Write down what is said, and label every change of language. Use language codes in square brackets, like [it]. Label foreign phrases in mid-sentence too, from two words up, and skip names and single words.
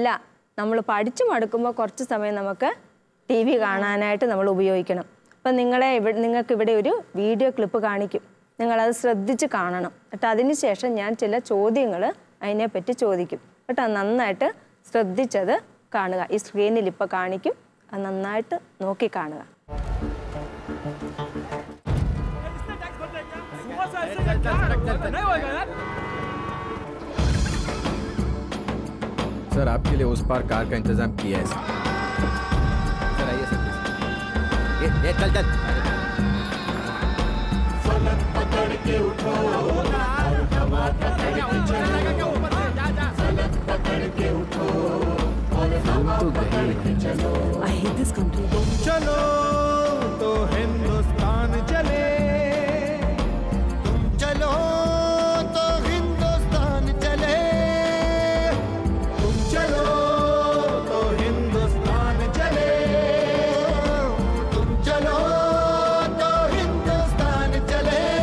[ml] നമ്മൾ പഠിച്ചു മടുക്കുമ്പോൾ കുറച്ച് സമയം നമുക്ക് TV കാണാനായിട്ട് നമ്മൾ ഉപയോഗിക്കണം. അപ്പം നിങ്ങൾക്ക് ഇവിടെ ഒരു വീഡിയോ ക്ലിപ്പ് കാണിക്കും. നിങ്ങളത് ശ്രദ്ധിച്ച് കാണണം. എന്നിട്ട് അതിന് ശേഷം ഞാൻ ചില ചോദ്യങ്ങൾ അതിനെപ്പറ്റി ചോദിക്കും കേട്ടോ. നന്നായിട്ട് ശ്രദ്ധിച്ചത് കാണുക. ഈ സ്ക്രീനിൽ ഇപ്പോൾ കാണിക്കും, അത് നന്നായിട്ട് നോക്കി കാണുക. [hi] सर आपके लिए उस पार कार का इंतजाम किया है सर। सर आइए सर प्लीज। ये चल चल। फलक पकड़ के उठो और हवा पकड़ के चलो। फलक पकड़ के उठो और हवा पकड़ के चलो। [en] I hate this country. [hi] तुम चलो तो हिंदुस्तान चले। तुम चलो तो हिंदुस्तान चले। तुम चलो तो हिंदुस्तान चले। तुम चलो तो हिंदुस्तान चले।